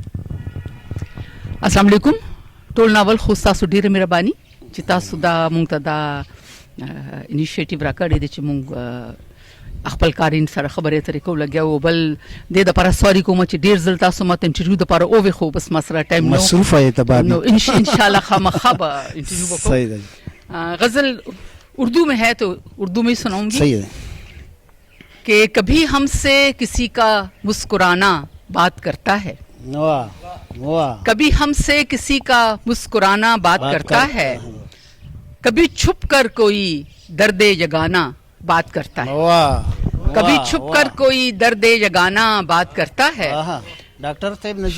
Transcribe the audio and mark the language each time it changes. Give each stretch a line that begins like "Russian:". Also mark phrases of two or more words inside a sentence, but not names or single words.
Arabic: السلام علیکم
Pashto: ټول ناول خو ستاسو ډېره مهرباني چې تاسو دا مونږ ته دا انیشیټیو راکړی دی چې مونږ خپل کارین سره خبرې اترې کوو لګیا وو. بل دې دپاره سوري کوم چې ډېر ځل تاسو ما ته انټرویو دپاره ووې خو بس ما سره ټایم نه مصروفه یې ته بابي نو انشاءاللہ خامخا به انټرویو به صحیح ده.
Urdu: غزل اردو میں ہے تو اردو میں ہی سناؤں گی. صحیح ہے کہ کبھی ہم سے کسی کا مسکرانا بات کرتا ہے واہ واہ کبھی ہم سے کسی کا مسکرانا بات کرتا ہے، کبھی چھپ کر کوئی درد جگانا بات کرتا ہے, वाह کبھی چھپ کر کوئی درد جگانا بات کرتا ہے, ڈاکٹر صاحب نذیر